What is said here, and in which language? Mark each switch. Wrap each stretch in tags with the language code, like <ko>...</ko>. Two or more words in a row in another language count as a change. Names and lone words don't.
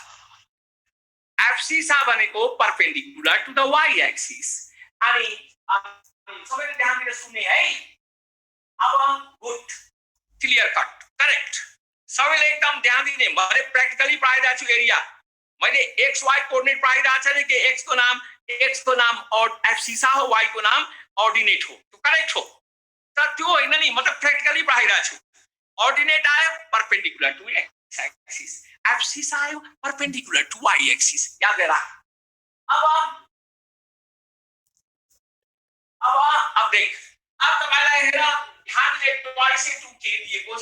<en>एब्सिसा भनेको perpendicular to the y axis.</en> <ne>अनि सबैले ध्यान दिएर सुन्ने है।</ne> <en>अब good, clear cut, correct.</en> <ne>सबैले एकदम ध्यान दिने। मैले प्र्याक्टिकली पढाइरहेको छु एरिया। मैले</ne> <en>x y coordinate</en> <ne>पढाइरहेको छ नि कि x को नाम और एब्सिसा हो, y को नाम ऑर्डिनेट हो, त्यो करेक्ट हो। तर त्यो होइन नि, म त प्र्याक्टिकली पढाइरहेको छु। ऑर्डिनेट आयो</ne> <en>perpendicular to x axis,</en> <ne>एब्सिसा आयो</ne> <en>perpendicular to y axis.</en> <ne>याद राख। अब देख, अब तपाईलाई हेर हामीले</ne> <en>twice a to k</en> <ne>दिएको छ।</ne>